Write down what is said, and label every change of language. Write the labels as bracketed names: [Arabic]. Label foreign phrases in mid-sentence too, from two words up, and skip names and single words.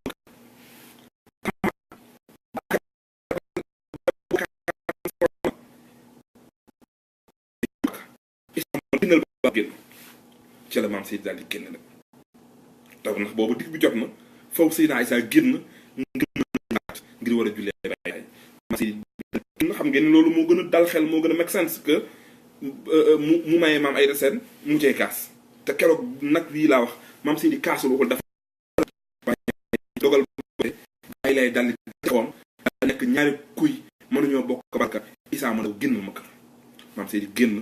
[Wolof] génn ci la maam Seydi daal di génn nag taw ndax boobu digg bi jot na foofu Seydina Isa génn ngir war a jullee bàyyi maam Seydi xam ngeen loolu moo gën a dal xel moo gën a [English] make sense [Wolof] que mu mayee maam Ayda Seen mu cee kaas te keroog nag lii laa wax maam Seydi kaasul waxul dafa dogal bàyyi lay dal di kawam da nekk ñaari kuy mënuñoo bokk barka Isa ma ndaw génn ma kër maam Seydi génn